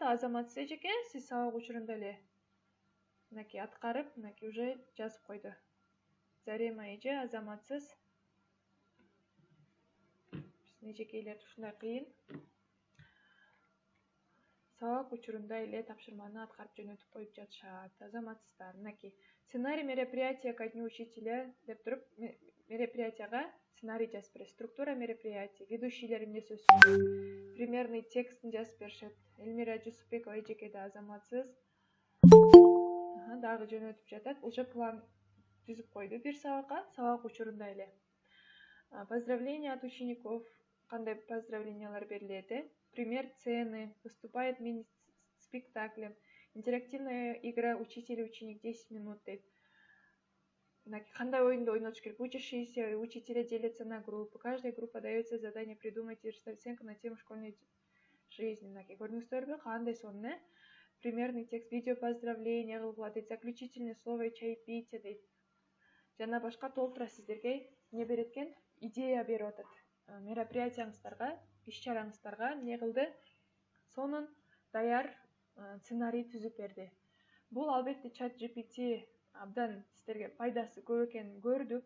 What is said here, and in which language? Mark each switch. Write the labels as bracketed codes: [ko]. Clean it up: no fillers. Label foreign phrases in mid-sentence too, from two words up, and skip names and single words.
[ky] Азаматсыз эжеке, сиз сабак учурунда эле мынакей аткарып, мынакей уже жазып койду. Зарема эже азаматсыз. Биздин эжекейлер ушундай кыйын. Сабак учурунда эле тапшырманы аткарып жөнөтүп коюп жатышат. Азаматсыздар, мынакей [ru] сценарий мероприятия ко дню учителя [ky] деп туруп, мероприятияга сценарий жазып берет. [ru] Структура мероприятия, [ky] ведущийлер эмне сөз сүйлөйт, примерный текстин жазып беришет. Эльмира Жусупбекова эжеке да азаматсыз. Дагы жөнөтүп жатат. Уже план түзүп койду бир сабакка, сабак учурунда эле. [ru] Поздравления от учеников. [ky] Кандай поздравлениялар берилет? [ru] Пример сцены. Выступает мини-спектаклем. Интерактивная игра учитель и ученик 10 минут дейт. [ky] Кандай оюнду ойнотуш керек? [ru] Учащиеся учителя делятся на группы. Каждой группе дается задание придумать и расставить оценку на тему школьной жизни. [ky] Көрдүңүздөрбү? Кандай сонун, [ru] примерный текст, видео поздравления [ky] кылгыла дейт, [ru] заключительное слово и чаепитие дейт. [ky] Жана башка толтура сиздерге не берет экен? Идея берип атат. Мероприятияңыздарга, иш-чараңыздарга эмне кылды? Сонун даяр сценарий түзүп берди. Бул албетте ChatGPT абдан сиздерге пайдасы көп экенин көрдүк.